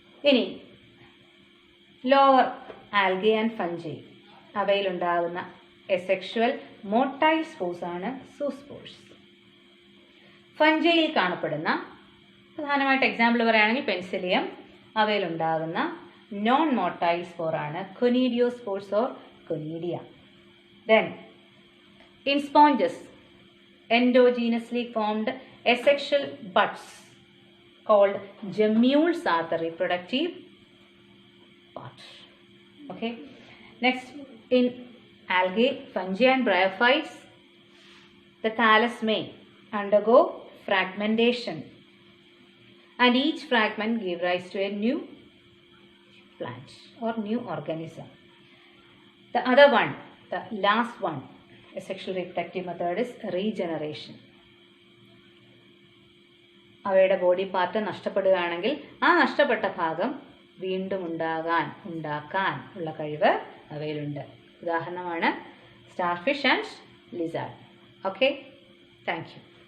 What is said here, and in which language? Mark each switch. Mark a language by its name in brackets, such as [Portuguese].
[Malayalam] ഇനി lower algae and fungi, അവയിലുണ്ടാകുന്ന asexual motile spores ആണ് zoospores. ഫഞ്ചൈയിൽ കാണപ്പെടുന്ന പ്രധാനമായിട്ട് എക്സാമ്പിൾ പറയുകയാണെങ്കിൽ penicillium, അവയിലുണ്ടാകുന്ന non motile സ്പോറാണ് കൊനീഡിയോസ്പോർസ് or conidia. [English] Then in sponges, endogenously formed asexual buds called gemmules are the reproductive part. Okay. Next, in algae, fungi and bryophytes, the thallus may undergo fragmentation and each fragment give rise to a new plant or new organism. The other one, the last one, a sexual reproductive method is regeneration. [Malayalam] അവയുടെ body part നഷ്ടപ്പെടുകയാണെങ്കിൽ ആ നഷ്ടപ്പെട്ട ഭാഗം വീണ്ടും ഉണ്ടാക്കാൻ ഉള്ള കഴിവ് അവയിലുണ്ട്. ഉദാഹരണമാണ് starfish and lizard. Okay, thank you.